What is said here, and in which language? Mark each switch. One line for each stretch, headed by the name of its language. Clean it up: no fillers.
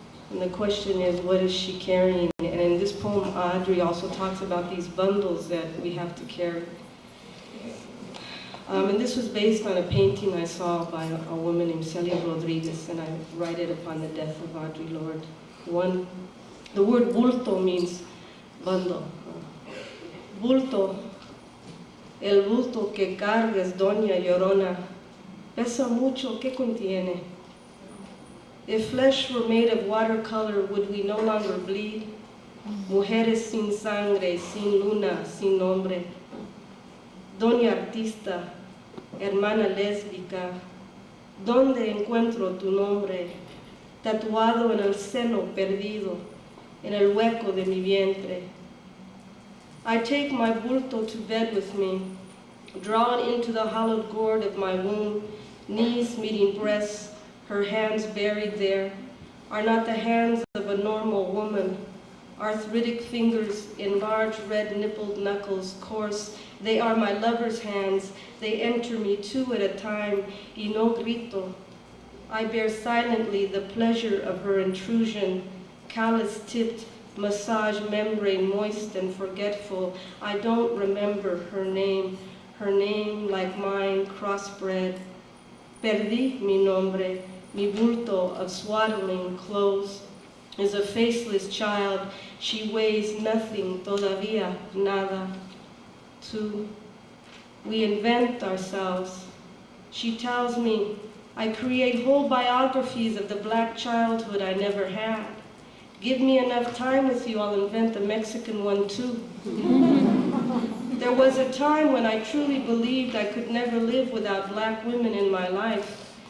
English: And the question is, what is she carrying? And in this poem, Audre also talks about these bundles that we have to carry. And this was based on a painting I saw by a woman named Celia Rodriguez, and I write it upon the death of Audre Lorde. The word bulto means bundle.
Spanish: Bulto, el bulto que cargas, doña Llorona, pesa mucho, ¿qué contiene?
English: If flesh were made of watercolor, would we no longer bleed?
Spanish: Mujeres sin sangre, sin luna, sin nombre. Doña artista, hermana lésbica, ¿dónde encuentro tu nombre? Tatuado en el seno perdido, en el hueco de mi vientre.
English: I take my bulto to bed with me, draw it into the hollowed gourd of my womb, knees meeting breasts, her hands buried there, are not the hands of a normal woman. Arthritic fingers in large red nippled knuckles, coarse. They are my lover's hands. They enter me two at a time,
Spanish: y no grito.
English: I bear silently the pleasure of her intrusion, callous-tipped, massage membrane moist and forgetful. I don't remember her name like mine, crossbred.
Spanish: Perdí mi nombre. Mi bulto
English: of swaddling clothes is a faceless child. She weighs nothing,
Spanish: todavía nada.
English: 2. We invent ourselves. She tells me, I create whole biographies of the black childhood I never had. Give me enough time with you, I'll invent a Mexican one too. There was a time when I truly believed I could never live without black women in my life.